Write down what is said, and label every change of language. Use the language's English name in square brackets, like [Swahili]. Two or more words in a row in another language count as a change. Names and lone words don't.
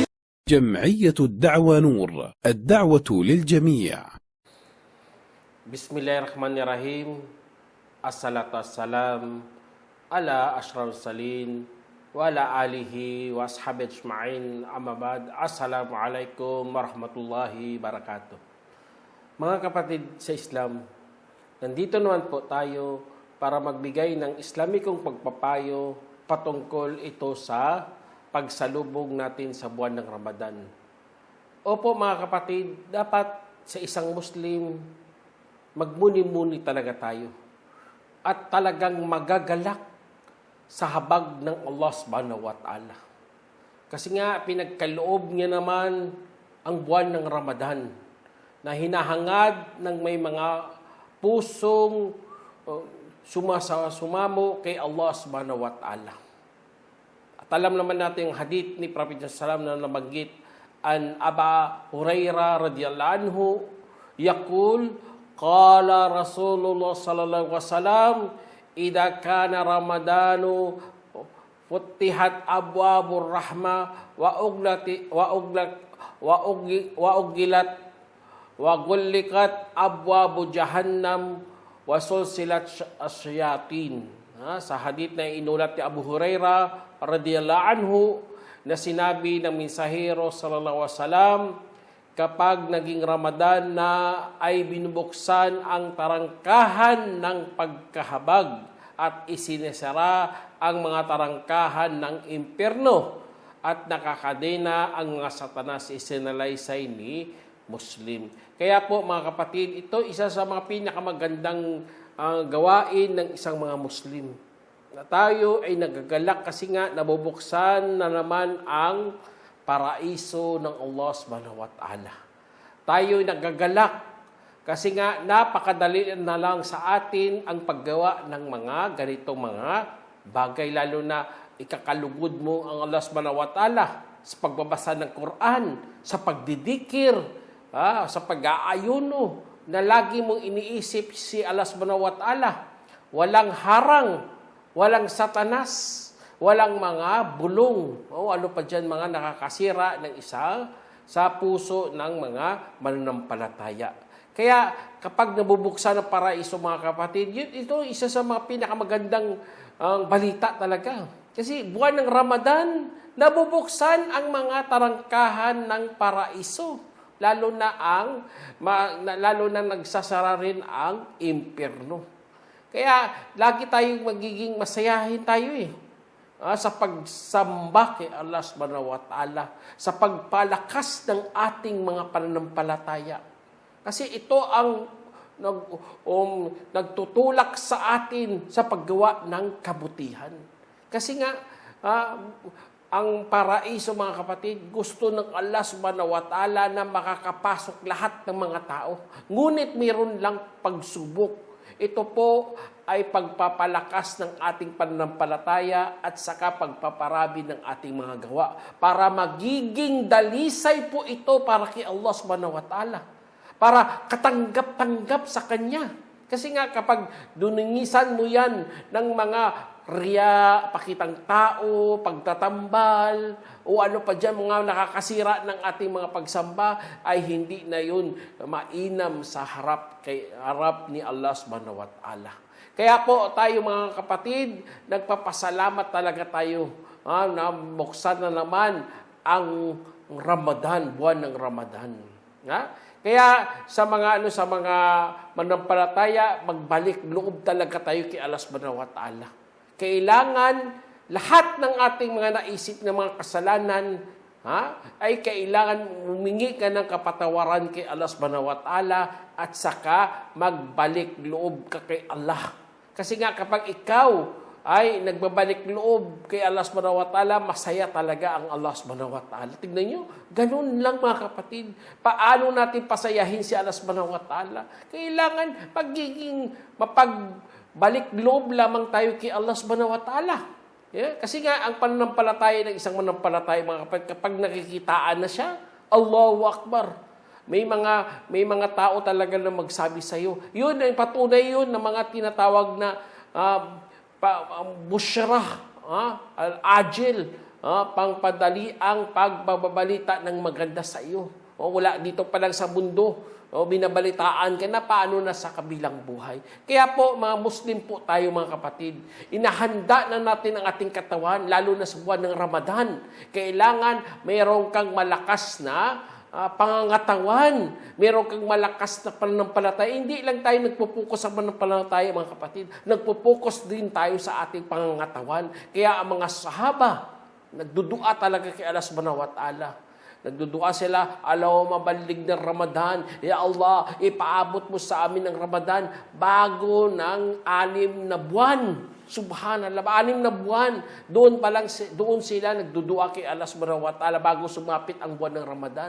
[Arabic] جمعية الدعوة نور، الدعوة للجميع. بسم الله الرحمن الرحيم. الصلاة والسلام على أشرف المرسلين وعلى آله وأصحابه أجمعين، أما بعد. السلام عليكم ورحمة الله وبركاته. [Filipino] Mga kapatid sa Islam, nandito naman po tayo para magbigay ng Islamikong pagpapayo patungkol ito sa pagsalubog natin sa buwan ng Ramadan. Opo mga kapatid, dapat sa isang Muslim, magmuni-muni talaga tayo at talagang magagalak sa habag ng Allah [Arabic] سبحانه وتعالى. [Filipino] Kasi nga, pinagkaloob niya naman ang buwan ng Ramadan na hinahangad ng may mga pusong sumamo kay Allah [Arabic] سبحانه وتعالى. [Filipino] At alam naman natin yung hadith ni Prophet sallallahu na nabanggit [Arabic] عن أبي هريرة رضي الله عنه يقول قال رسول الله صلى الله عليه وسلم إذا كان رمضان فتحت أبواب الرحمة وأغلقت وغلقت أبواب جهنم وسلسلت الشياطين. [Filipino] Sa hadith na inulat ni Abu Hurairah [Arabic] رضي الله عنه [Filipino] na sinabi ng mensahero [Arabic] صلى الله عليه وسلم, [Filipino] kapag naging Ramadan na ay binubuksan ang tarangkahan ng pagkahabag at isinesara ang mga tarangkahan ng impyerno at nakakadena ang mga satanas isinalaysay ni Muslim. Kaya po mga kapatid, ito isa sa mga pinakamagandang gawain ng isang mga Muslim. Na tayo ay nagagalak kasi nga nabubuksan na naman ang paraiso ng Allah [Arabic] سبحانه وتعالى. [Filipino] Tayo ay nagagalak kasi nga napakadali na lang sa atin ang paggawa ng mga ganitong mga bagay, lalo na ikakalugod mo ang Allah [Arabic] سبحانه وتعالى [Filipino] sa pagbabasa ng Quran, sa pagdidikir, sa pag-aayuno, na lagi mong iniisip si Allah [Arabic] سبحانه وتعالى. [Filipino] Walang harang, walang satanas, walang mga bulong, o ano pa dyan mga nakakasira ng isa sa puso ng mga mananampalataya. Kaya kapag nabubuksan ng paraiso mga kapatid, ito isa sa mga pinakamagandang balita talaga. Kasi buwan ng Ramadan, nabubuksan ang mga tarangkahan ng paraiso. Lalo na nagsasara rin ang impyerno. Kaya lagi tayong magiging masayahin tayo sa pagsamba kay Allah [Arabic] سبحانه وتعالى, [Filipino] sa pagpalakas ng ating mga pananampalataya. Kasi ito ang nagtutulak sa atin sa paggawa ng kabutihan. Kasi nga, ang paraiso mga kapatid, gusto ng Allah [Arabic] سبحانه وتعالى [Filipino] na makakapasok lahat ng mga tao. Ngunit mayroon lang pagsubok. Ito po ay pagpapalakas ng ating pananampalataya at saka pagpaparabi ng ating mga gawa. Para magiging dalisay po ito para kay Allah [Arabic] سبحانه وتعالى. [Filipino] Para katanggap-tanggap sa Kanya. Kasi nga kapag duningisan mo yan ng mga riya, pakitang tao, pagtatambal, o ano pa dyan, mga nakakasira ng ating mga pagsamba, ay hindi na yun mainam sa harap ni Allah [Arabic] سبحانه وتعالى. [Filipino] Kaya po tayo mga kapatid, nagpapasalamat talaga tayo na buksan na naman ang Ramadan, buwan ng Ramadan. Kaya sa mga manampalataya, magbalik loob talaga tayo kay Allah [Arabic] سبحانه وتعالى. [Filipino] Kailangan lahat ng ating mga naisip na mga kasalanan ay kailangan humingi ka ng kapatawaran kay Allah [Arabic] سبحانه وتعالى [Filipino] at saka magbalik loob ka kay Allah. Kasi nga kapag ikaw ay nagbabalik loob kay Allah [Arabic] سبحانه وتعالى, [Filipino] masaya talaga ang Allah [Arabic] سبحانه وتعالى. [Filipino] Tignan nyo, ganun lang mga kapatid. Paano natin pasayahin si Allah [Arabic] سبحانه وتعالى? [Filipino] Kailangan balik loob lamang tayo kay Allah [Arabic] سبحانه وتعالى. [Filipino] Yeah? Kasi nga, ang pananampalataya ng isang manampalataya, mga kapatid, kapag nakikitaan na siya, [Arabic] الله أكبر. [Filipino] May mga tao talaga na magsabi sa iyo. Yun ay patunay yun ng mga tinatawag na busyrah, al-ajil, pangpadali ang pagbabalita ng maganda sa iyo. Wala dito pa lang sa mundo. Binabalitaan ka na paano na sa kabilang buhay. Kaya po, mga Muslim po tayo mga kapatid, inahanda na natin ang ating katawan, lalo na sa buwan ng Ramadan. Kailangan mayroon kang malakas na pangangatawan. Meron kang malakas na pananampalataya. Hindi lang tayo nagpupokus sa pananampalataya, mga kapatid. Nagpupokus din tayo sa ating pangangatawan. Kaya ang mga sahaba, nagdudua talaga kay Allah [Arabic] سبحانه وتعالى. [Filipino] Nagdudua sila, alaw mabalig ng Ramadan. [Arabic] يا الله, [Filipino] ipaabot mo sa amin ang Ramadan bago ng 6 na buwan. Subhanallah, 6 na buwan. Doon sila nagdudua kay Allah [Arabic] سبحانه وتعالى [Filipino] bago sumapit ang buwan ng Ramadan.